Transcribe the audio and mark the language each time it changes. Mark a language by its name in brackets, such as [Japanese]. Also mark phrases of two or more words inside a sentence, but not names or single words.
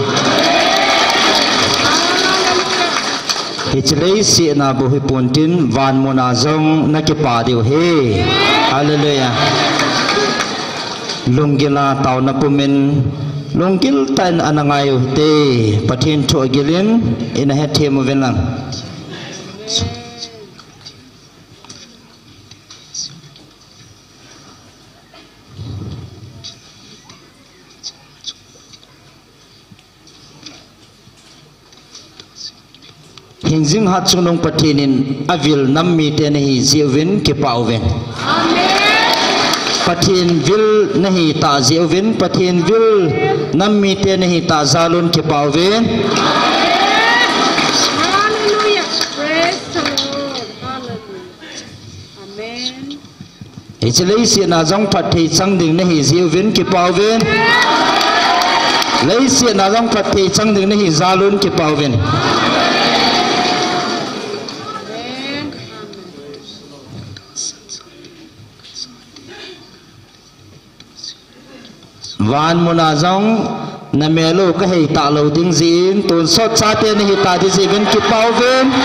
[Paite Chin] Hichlei si na bu hipuntin van mona zong na ki pa diu he hallelujah lungila tau na pumin lungil tan anangayo te pathin tho gilin ina he them velang Hingjing hat sunong patinin avil nammi tenahi ziwin ke pauven pathin vil nahi ta ziwin pathin vil nammi tenahi ta zalun ke pauven [English] hallelujah praise the Lord hallelujah amen [Paite Chin] Ichlei si na jong pathi changding nahi ziwin ke pauven lei si na jong pathi changding nahi zalun ke pauven van munazong na melo ka hei ta lo ding zin tun sot sa te ni ta di zin ki pau ven